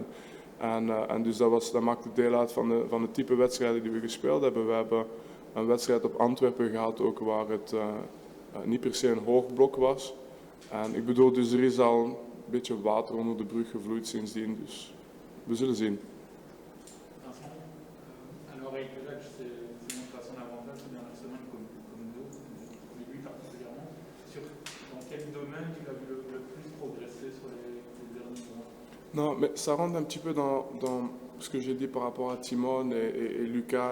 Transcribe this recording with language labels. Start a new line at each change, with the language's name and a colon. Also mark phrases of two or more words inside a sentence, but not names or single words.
Dutch: En dus dat maakte deel uit van de type wedstrijden die we gespeeld hebben. We hebben een wedstrijd op Antwerpen gehad, ook waar het niet per se een hoog blok was. En ik bedoel, dus er is al een beetje water onder de brug gevloeid sindsdien, dus we zullen zien.
French: Vincent, alors avec le match, c'est montré à son avantage ces dernières semaines comme nous, mais lui particulièrement. Dans quel domaine tu as vu le plus progresser sur les derniers mois? Non, mais ça rentre un petit peu dans ce que j'ai dit par rapport à Timon et Lucas.